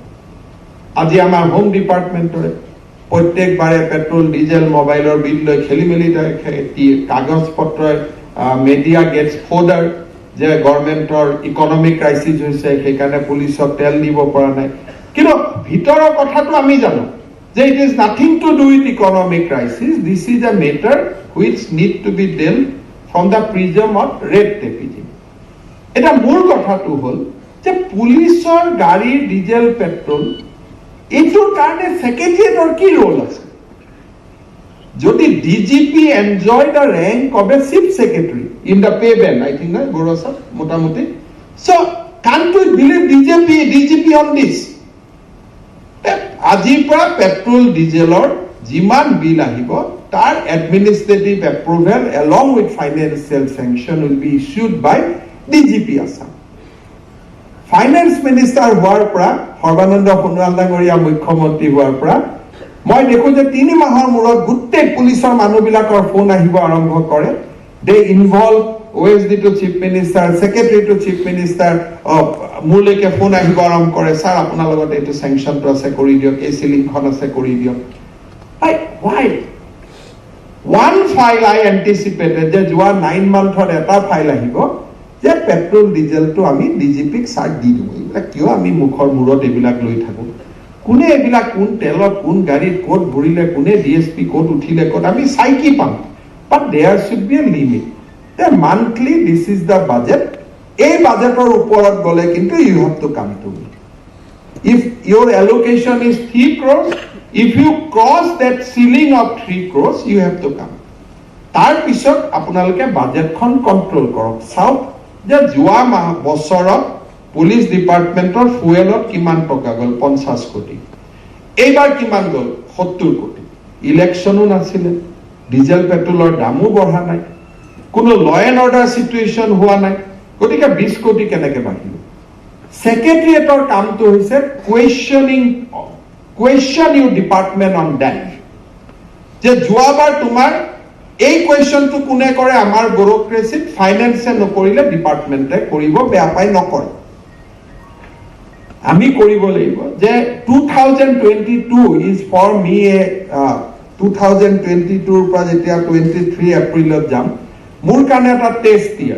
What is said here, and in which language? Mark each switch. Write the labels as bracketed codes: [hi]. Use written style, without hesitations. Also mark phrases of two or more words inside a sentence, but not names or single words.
[as] আজি আমাৰ [en] home department [as] প্ৰত্যেকবাৰে পেট্ৰল, ডিজেল, মোবাইলৰ বিল লৈ খেলি মেলি কাগজ পত্ৰ মেডিয়া গেটছ ফ'ডাৰ যে গভৰ্ণমেণ্টৰ [en] economic crisis [as] হৈছে, সেইকাৰণে পুলিচক তেল দিব পৰা নাই। কিন্তু ভিতৰৰ কথাটো আমি জানো যে [en] it is nothing to do with economic crisis, this is a matter which need to be dealt from the prism of red tapism. [as] এটা মূল কথাটো হ'ল যে পুলিচৰ গাড়ীৰ ডিজেল, পেট্ৰল এইটোৰ কাৰণে সেক্ৰেটাৰিয়েটৰ কি ৰোল আছে? [en] যদি DGP enjoy the rank of a chief secretary in the pay band, I think বৰুৱা ছাৰ মোটামুটি, So can't we believe DGP on this? [as] আজিৰ পৰা পেট্ৰল, ডিজেলৰ যিমান বিল আহিব, তাৰ [en] administrative approval along with financial sanction will be issued by DGP Assam. finance minister [as] হোৱাৰ পৰা, সৰ্বানন্দ সোণোৱাল ডাঙৰীয়া মুখ্যমন্ত্ৰী হোৱাৰ পৰা মই দেখো যে 3 মাহৰ মূৰত গোটেই পুলিচৰ মানুহবিলাকৰ ফোন আহিব আৰম্ভ কৰে। [en] They involve OSD to Chief Minister, Secretary to Chief Minister, [as] মোৰলৈকে ফোন আহিব আৰম্ভ কৰে, ছাৰ আপোনাৰ লগত এইটো চেংচনটো আছে কৰি দিয়ক, এই চিলিংখন আছে কৰি দিয়ক। [en] Why? One file I anticipated [as] যে যোৱা 9 মান্থত এটা ফাইল আহিব যে পেট্ৰল, ডিজেলটো আমি DGPক চাৰ্ট দি দিওঁ। এইবিলাক কিয় আমি মুখৰ মূৰত এইবিলাক লৈ থাকো? কোনে এইবিলাক কোন তেলত, কোন গাড়ীত ক'ত ভৰিলে, কোনে DSP ক'ত উঠিলে, ক'ত আমি চাই কি পাম? [en] But there should be a limit. Monthly this is the budget. [as] এই বাজেটৰ ওপৰত গ'লে কিন্তু [en] you have to come to me. If your allocation is 3 crores, if you cross that ceiling of 3 crores, you have to come. [as] তাৰ পিছত আপোনালোকে বাজেটখন কন্ট্ৰোল কৰক। চাওক যে যোৱা বছৰত পুলিচ ডিপাৰ্টমেণ্টৰ ফুৱেলত কিমান টকা গ'ল? 50 কোটি। এইবাৰ কিমান গ'ল? 70 কোটি। ইলেকশ্যনো নাছিলে, ডিজেল পেট্ৰলৰ দামো বঢ়া নাই, কোনো [en] law and order situation [as] হোৱা নাই, গতিকে 20 কোটি কেনেকে বাঢ়িল? সেক্ৰেটাৰিয়েটৰ কামটো হৈছে [en] question your department on that. [as] যে যোৱাবাৰ তোমাৰ এই কুৱেশ্যনটো কোনে কৰে? আমাৰ ব্যুৰক্ৰেচিত ফাইনেন্সে নকৰিলে ডিপাৰ্টমেণ্টে কৰিব, বেয়া পাই নকৰে, আমি কৰিব লাগিব। যে 2022 [en] is for me a [as] 2022ৰ পৰা যেতিয়া 23 এপ্ৰিলত যাম, মোৰ কাৰণে এটা [en] test year.